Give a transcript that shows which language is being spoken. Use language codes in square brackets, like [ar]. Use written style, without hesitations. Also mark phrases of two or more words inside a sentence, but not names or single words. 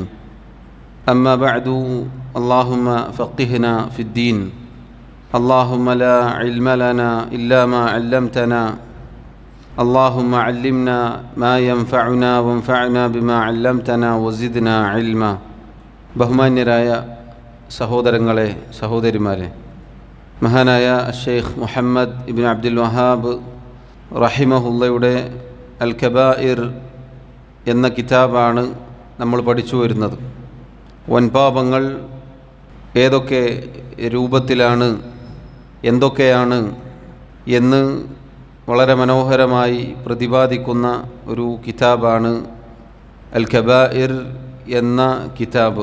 [ar] أما بعد، اللهم فقهنا في الدين. اللهم لا علم لنا إلا ما علمتنا. اللهم علمنا ما ينفعنا وانفعنا بما علمتنا وزدنا علما. [ml] ബഹുമാന്യരായ സഹോദരങ്ങളെ, സഹോദരിമാരെ, മഹാനായ ഷെയ്ഖ് മുഹമ്മദ് ഇബ്ൻ അബ്ദുൽ വഹാബ് റഹിമഹുള്ളയുടെ അൽ കബായിർ എന്ന കിതാബാണ് നമ്മൾ പഠിച്ചു വരുന്നത്. വൻപാപങ്ങൾ ഏതൊക്കെ രൂപത്തിലാണ്, എന്തൊക്കെയാണ് എന്ന് വളരെ മനോഹരമായി പ്രതിപാദിക്കുന്ന ഒരു കിതാബാണ് അൽ കബായിർ എന്ന കിതാബ്.